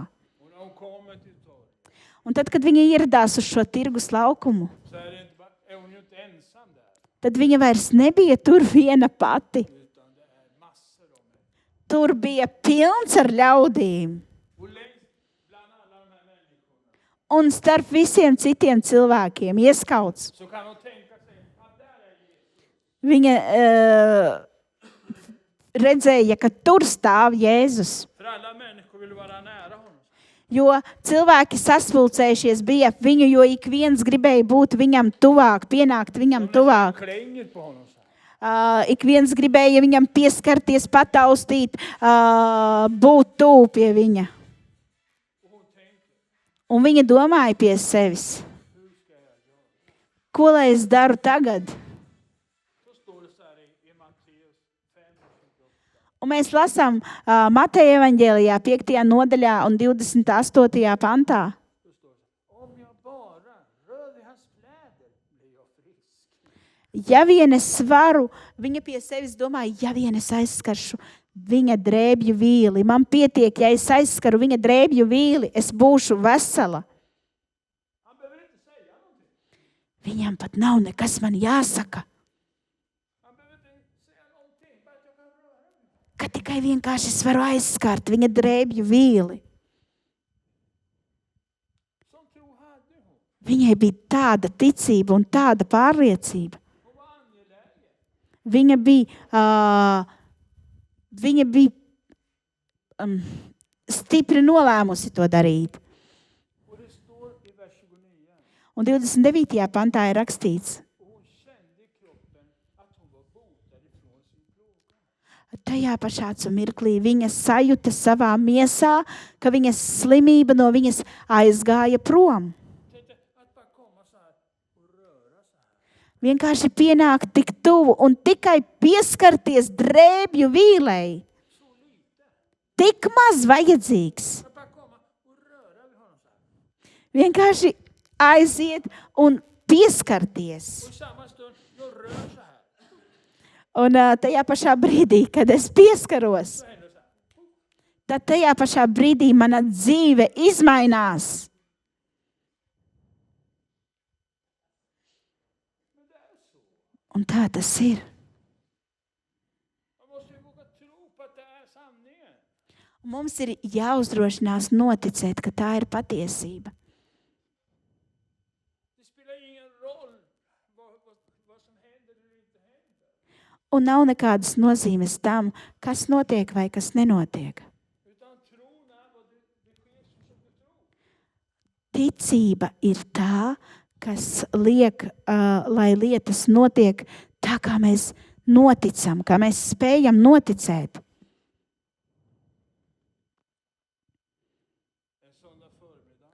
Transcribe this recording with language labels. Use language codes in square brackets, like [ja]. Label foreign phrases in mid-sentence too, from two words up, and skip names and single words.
[sv] Och när hon kommer till torget [lv] Un tad, kad viņa ieradās uz šo tirgus laukumu, [sv] så är hon ju inte ensam där. [lv] tad viņa vairs nebija tur viena pati. [sv] Utan det är massor av människor. [lv] Tur bija pilns ar ļaudīm. [sv] Och längst bland alla de här människorna [lv] Un starp visiem citiem cilvēkiem ieskauts. [sv] så kan hon tänka sig att där är Jesus. [lv] Viņa redzēja, ka tur stāv Jēzus. [sv] För alla människor vill vara nära honom. [lv] Jo cilvēki saspulcējušies bija ap viņu, jo ik viens gribēja būt viņam tuvāk, pienākt viņam [sv] De [lv] tuvāk. [sv] klänger på honom så här. [lv] Ik viens gribēja viņam pieskarties, pataustīt, būt tuvu pie viņa. [sv] Och hon tänker, [lv] Un viņa domāja pie sevis, [sv] hur ska jag göra? [lv] ko lai es daru tagad? [sv] Så står det så här i Matteus 5:28. [lv] Un mēs lasām Mateja evaņģēlijā 5. nodaļā un 28. pantā. [sv] Då står det, om jag bara rör vid hans kläder blir jag frisk. [lv] Ja vien es varu, viņa pie sevis domāja, ja vien es aizskaršu viņa drēbju vīli, man pietiek, ja es aizskaru viņa drēbju vīli, es būšu vesela. [sv] Han behöver inte säga någonting. [lv] Viņam pat nav nekas man jāsaka, [sv] Han behöver inte säga någonting. Bara att jag kan röra mig. [lv] ka tikai vienkārši es varu aizskart viņa drēbju vīli. [sv] Sån tro hade hon. [lv] Viņai bija tāda ticība un tāda pārliecība. [sv] Hon var angelägen. [lv] Viņa bija stipri nolēmusi to darīt. [sv] Och det står i vers 29. [lv] Un 29. pantā ir rakstīts, [sv] Och hon kände i kroppen att hon var botad ifrån sin plåga. [lv] tajā pašā mirklī viņa sajūta savā miesā, ka viņas slimība no viņas aizgāja prom. [sv] Tänkte att bara komma så här och röra så här. [lv] Vienkārši pienākt tik tuvu un tikai pieskarties drēbju vīlei. [sv] Så lite. [lv] tik maz vajadzīgs. [sv] Att bara komma och röra vid honom så här. [lv] Vienkārši aiziet un pieskarties. [sv] Och i samma stund, jag rör så här. [lv] Un tajā pašā brīdī, kad es pieskaros, [sv] Så händer det så här. [lv] tad tajā pašā brīdī mana dzīve izmainās. [sv] Men det är så. [lv] Un tā tas ir. [sv] Man måste ju våga tro på att det är sanningen. [lv] Mums ir jāuzdrošinās noticēt, ka tā ir patiesība. [sv] Det spelar ingen roll vad som händer eller inte händer. [lv] Un nav nekādas nozīmes tam, kas notiek vai kas nenotiek. [sv] Utan tron är vad det sker som du tror. [lv] Ticība ir tā, kas liek, lai lietas notiek tā, kā mēs noticam, kā mēs spējam noticēt. [sv] En söndag förmiddag